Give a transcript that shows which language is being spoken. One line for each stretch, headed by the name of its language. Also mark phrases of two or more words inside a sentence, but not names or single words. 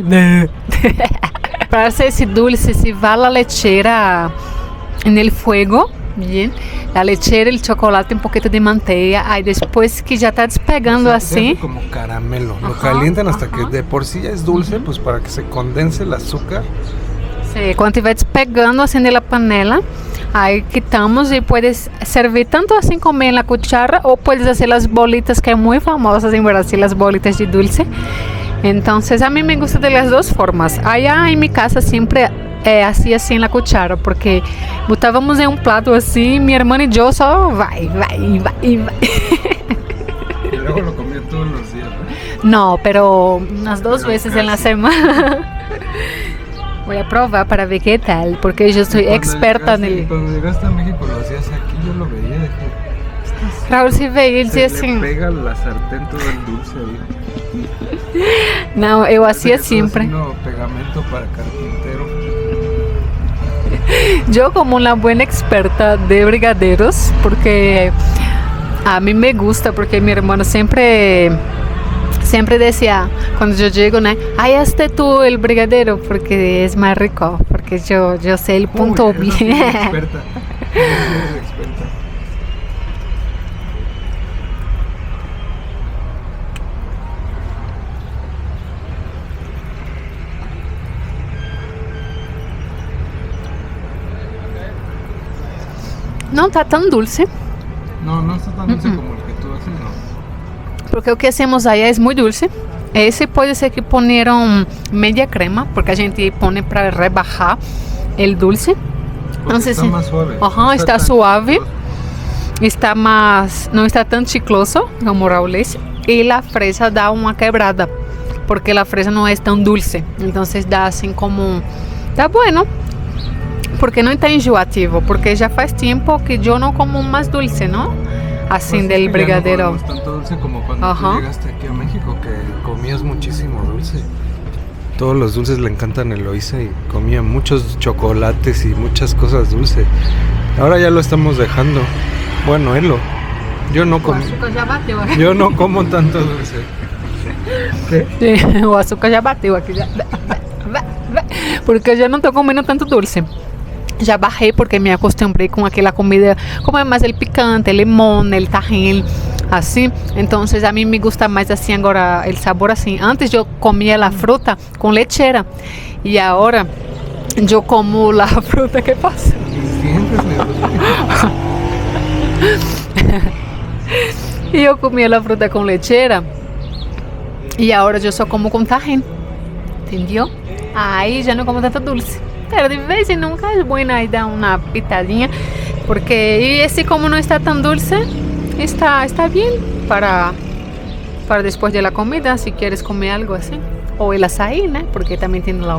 Spanish: Para hacer ese dulce, se va la lechera en el fuego, bien, la lechera, el chocolate, un poquito de manteiga, ahí después que ya está despegando Se así, hace como caramelo. Lo Ajá, calientan hasta ajá. que de por sí ya es dulce, pues para que se condense el azúcar. sí, cuando estiver despegando assim de la panela, aí quitamos y puedes servir tanto así comer en la cuchara o puedes hacer las bolitas, que es muy famosas en Brasil, las bolitas de dulce. Entonces a mí me gusta de las dos formas. Allá en mi casa siempre hacía así en la cuchara, porque botábamos en un plato así, mi hermana y yo solo vai. Y luego lo comía todos los días, ¿no? No, pero unas dos Pero veces en la casi. semana. Voy a probar para ver qué tal, porque yo soy experta en el... Cuando llegaste a México lo hacías aquí, yo lo veía. Dije, Raúl se veía y se decía le assim, pega la sartén todo el dulce ahí.
Portuguese: não, eu
Spanish: Parece hacía que estás siempre. haciendo pegamento para carpintero. Yo como una buena experta de brigadeiros, porque a mí me gusta, porque mi hermano siempre decía, cuando yo llego, ¿no? Ay, hazte tú el brigadeiro, porque es más rico, porque yo sé el punto Uy, eso sí bien. eres experta. Eso sí eres experta.
Portuguese: Não está tão dulce,
Spanish: No, no está tan dulce como el que tú haces, no.
Portuguese: porque o que hacemos aí é muito dulce. Esse pode ser que poneram
Spanish: media crema,
Portuguese: porque a gente põe para
Spanish: rebajar el dulce. Porque No sé está si- más suave. Ajá, No está tan suave. chicloso. Está más,
Portuguese: não está tão chicloso como Raúl dice, e a fresa dá uma quebrada, porque a fresa não é tão dulce, então dá assim como, tá bueno, porque não está enjoativo, porque já faz tempo que eu não como mais dulce, não? Assim
Spanish: Pues es del que ya brigadeiro. No comemos tanto dulce como cuando Ajá. tú llegaste aquí a México, que comías muchísimo dulce. Todos los dulces le encantan a Eloisa y comía muchos chocolates y muchas cosas dulces. Ahora ya lo estamos dejando. Bueno, Elo. Yo no O como,
Portuguese: açúcar já bateu aqui.
Spanish: yo no como tanto dulce.
Portuguese: O açúcar já bateu aqui. Porque eu já não estou comendo tanto dulce. Já barrei porque me acostumbrei com aquela comida, como é mais
Spanish: el picante,
Portuguese: el limão, el tajín, assim. Então a mim
Spanish: me gusta
Portuguese: mais assim agora,
Spanish: el sabor
Portuguese: assim. Antes eu comia a fruta com lechera e agora eu como a fruta que passa.
Spanish: Sientes nervioso.
Portuguese: E eu comia a fruta com lechera e agora eu só como com tajín. Entendeu?
Spanish: Ahí ya no como tanto dulce. Pero de vez en nunca es buena ahí dar una pitadinha. Porque y ese como no está tan dulce, está bien para después de la comida, si quieres comer algo así. O el açaí, ¿no? Porque también tiene la